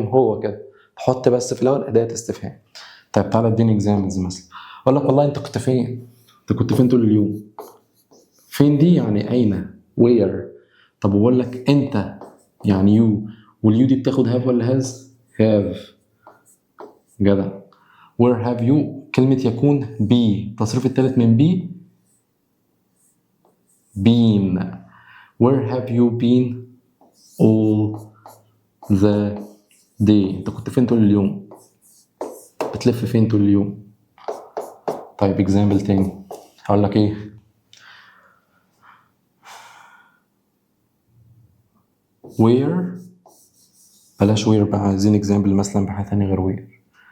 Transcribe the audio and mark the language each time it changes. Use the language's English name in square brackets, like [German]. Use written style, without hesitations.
[Arabic] هو كده تحط بس في الاول اداه استفهام. طيب تعالى اديني اكزامبلز مثلا. اقول لك والله انت كنت فين؟ انت كنت فين طول اليوم؟ فين دي يعني اين؟ where. طب بقول لك انت يعني you، واليو دي بتاخد have ولا has؟ have. جدع. [English] where have you [Arabic] كلمة يكون be، التصريف الثالث من be been. [English] where have you been all the day؟ [Arabic] انت كنت فين طول اليوم؟ بتلف فين طول اليوم؟ طيب اكزامبل تاني هقول لك ايه؟ where، بلاش where بقى، عايزين اكزامبل مثلا بحاجة تانية غير where.